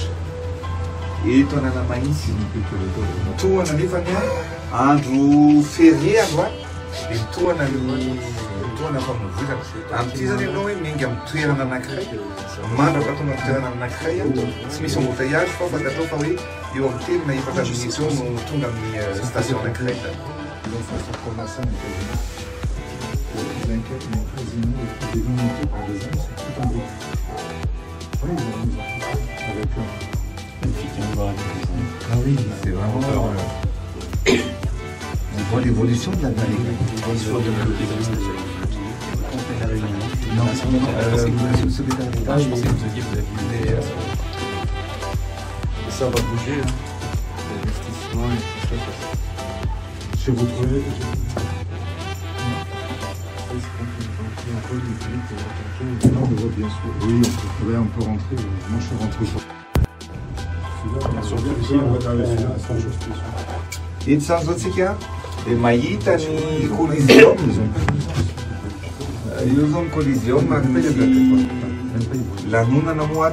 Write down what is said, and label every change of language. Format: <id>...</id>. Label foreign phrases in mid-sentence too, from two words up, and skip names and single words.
<mg>eto Analamahitsy tohana nefany andro férié andro a dia tohana tohana famovolana amin'ity zany ianao hoe miainga amin'ny toerana anankiray mandraka tonga amin'ny toerana anankiray tsy misy embouteillage fa fantatao fa hoe eo amin'ny telo na efatra minitra eo no tonga amin'ny station anankiray</mg> <fr>Ah oui, c'est vraiment... on voit l'évolution de la vallée. Non, c'est secrétaire d'État. Je pensais que vous aviez des... Et ça va bouger, l'investissement et tout ça. Chez votre collègue, on voit bien sûr. Oui, on peut rentrer. Moi, je suis rentré sur...</fr> <mg>Ito zany zao tsika dia mahita ny collision io zao ny collision ary misy lanonana</mg>